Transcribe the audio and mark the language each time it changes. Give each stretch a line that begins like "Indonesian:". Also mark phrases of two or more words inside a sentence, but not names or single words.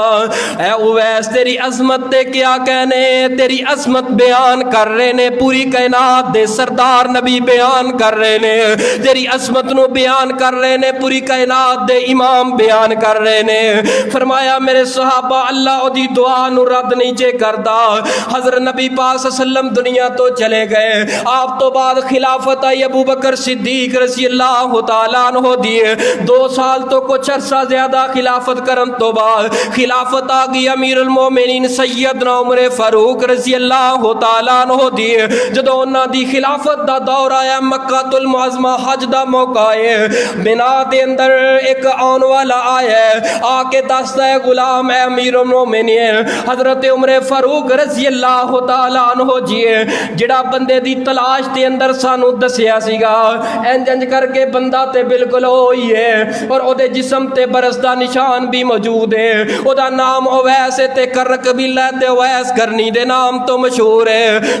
Punjabi: اے اویس تیری عظمت تے کیا کہنے تیری عظمت بیان کر رہے نے پوری کائنات دے سردار نبی بیان کر رہے نے تیری عظمت نوں بیان کر رہے نے پوری کائنات دے امام بیان کر رہے نے. فرمایا میرے صحابہ اللہ اودی دعا نوں رد نہیں جے کردا. حضرت نبی پاک
Arabic: صلى الله عليه وسلم
Punjabi: دنیا تو چلے گئے آپ تو بعد خلافت آئی ابو بکر صدیق
Arabic: رضي الله تعالى عنه
Punjabi: دی 2 سال تو کجھ عرصہ زیادہ خلافت کرن تو بعد خلافت آ گئی امیر المومنین سیدنا عمر فاروق
Arabic: رضي الله تعالى عنه
Punjabi: دی جدوں انہاں دی خلافت دا دور آیا مکۃ المعظمہ حج دا موقع ہے بنا دے اندر اک آن والا آیا آ کے دسدا ہے غلام ہے امیر المومنین حضرت عمر فاروق
Arabic: رضي الله تعالى عنه
Punjabi: جی جیہڑا بندے دی تلاش دے اندر سانوں دسیا سیگا انج انج کر کے بندہ تے بالکل ہوئی ہے اور اودے جسم تے برص دا نشان وی موجود ہے. اودا نام اویس تے کر قبیلہ تے اویس قرنی دے نام تو مشہور ہے.